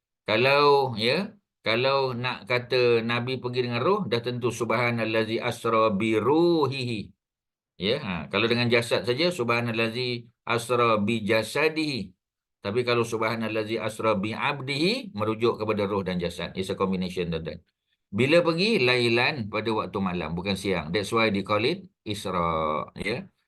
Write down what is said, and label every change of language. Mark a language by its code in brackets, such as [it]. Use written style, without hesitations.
[ms] Kalau ya, kalau nak kata Nabi pergi dengan roh, dah tentu [ar] subhanallazi asra bi ruhihi. [ms] Ya, kalau dengan jasad saja [ar] subhanallazi asra bi jasadihi. [ms] Tapi kalau [ar] subhanallazi asra bi abdihi [ms] merujuk kepada roh dan jasad. [en] It's a combination of that. [ms] Bila pergi lailan pada waktu malam, bukan siang. [en] That's why they call it Isra, ya.